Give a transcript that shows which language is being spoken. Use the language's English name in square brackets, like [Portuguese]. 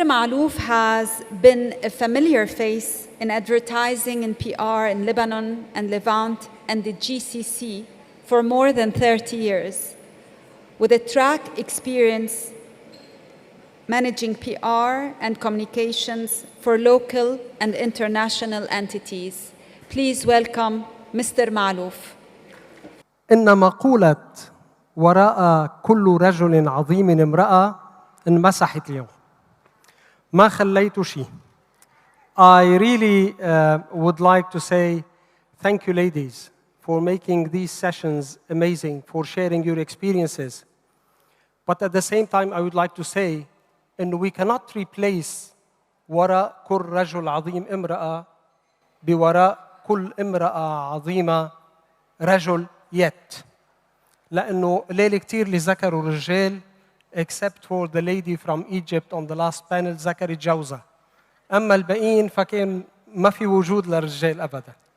[English] Maalouf has been a familiar face in advertising and PR in Lebanon and Levant and the GCC for more than 30 years, with a track experience managing PR and communications for local and international entities. Please welcome Mr. Maalouf. [Arabic] إن مقولة وراء كل رجل عظيم امرأة انمسحت اليوم. ما خليتوا شيء. [English] I really would like to say thank you, ladies, for making these sessions amazing, for sharing your experiences. But at the same time, I would like to say, and we cannot replace [Arabic] وراء كل رجل عظيم امرأة بوراء كل امرأة عظيمة رجل [English] yet. [Arabic] لأنه ليلة كتير اللي ذكروا الرجال [English] except for the lady from Egypt on the last panel [Arabic] ذكرت جوزها. أما الباقيين فكان ما في وجود للرجال أبدا.